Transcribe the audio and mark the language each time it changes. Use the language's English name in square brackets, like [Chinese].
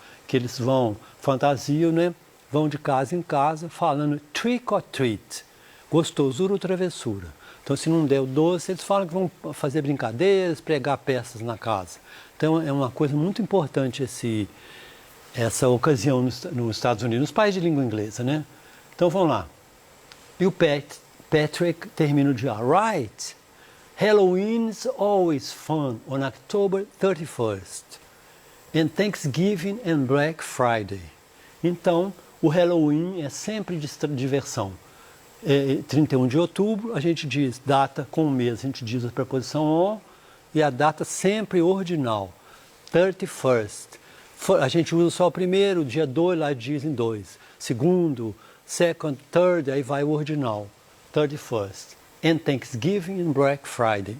[Portuguese] Que eles fantasiam, né? Vão de casa em casa falando [English] trick or treat, [Portuguese] gostosura ou travessura. Então, se não der o doce, eles falam que vão fazer brincadeiras, pregar peças na casa. Então, é uma coisa muito importante essa ocasião nos Estados Unidos, nos países de língua inglesa, né? Então, vamos lá. E o Patrick termina o dia. Right. [English] Halloween is always fun on October 31st. And Thanksgiving and Black Friday. [Portuguese] Então, o Halloween é sempre de diversão. 31 de outubro, a gente diz data com o mês, a gente diz a preposição on e a data sempre ordinal. 31st. A gente usa só o primeiro, dia 2, lá dizem 2. Segundo, second, third, aí vai o ordinal. 31st. [English] And Thanksgiving and Black Friday.